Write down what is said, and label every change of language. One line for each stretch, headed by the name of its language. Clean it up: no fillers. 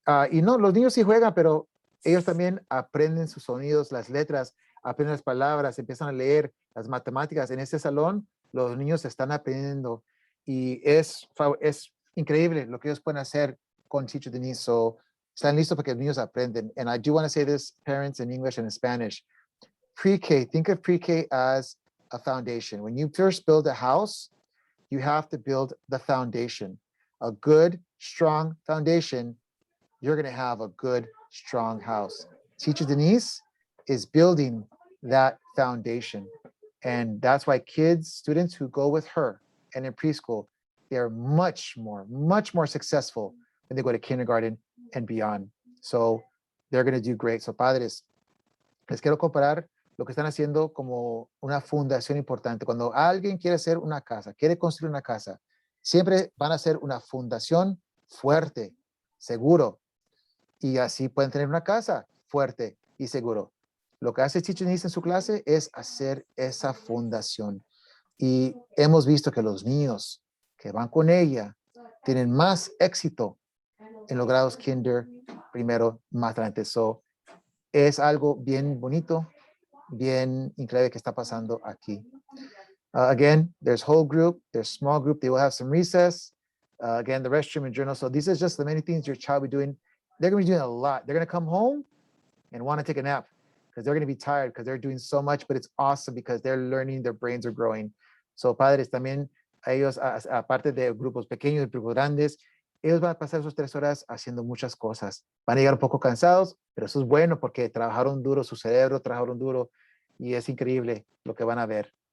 Spanish: Y no, los niños sí juegan, pero ellos también aprenden sus sonidos, las letras, aprenden las palabras, empiezan a leer las matemáticas. En este salón, los niños están aprendiendo. Y es increíble lo que ellos pueden hacer con Teacher Denise. So, están listos para que los niños aprenden.
English: And I do want to say this, parents, in English and in Spanish. Pre-K, think of pre-K as a foundation. When you first build a house, you have to build the foundation. A good, strong foundation, you're going to have a good, strong house. Teacher Denise is building that foundation. And that's why students who go with her and in preschool, they're much more successful when they go to kindergarten and beyond. So they're going to do great.
Spanish: So padres, les quiero comparar lo que están haciendo como una fundación importante. Cuando alguien quiere hacer una casa, quiere construir una casa, siempre van a hacer una fundación fuerte, seguro. Y así pueden tener una casa fuerte y seguro. Lo que hace Teacher Denise en su clase es hacer esa fundación. Y hemos visto que los niños que van con ella tienen más éxito en los grados kinder, primero, más adelante. So, es algo bien bonito, bien increíble que está pasando aquí.
English: Again, there's whole group, there's small group. They will have some recess. Again, the restroom and journal. So these are just the many things your child will be doing. They're going to be doing a lot. They're going to come home and want to take a nap because they're going to be tired because they're doing so much, but it's awesome because they're learning, their brains are growing.
Spanish: So padres también, ellos, aparte de grupos pequeños y grupos grandes, ellos van a pasar sus 3 horas haciendo muchas cosas. Van a llegar un poco cansados, pero eso es bueno porque trabajaron duro, su cerebro trabajaron duro y es increíble lo que van a ver.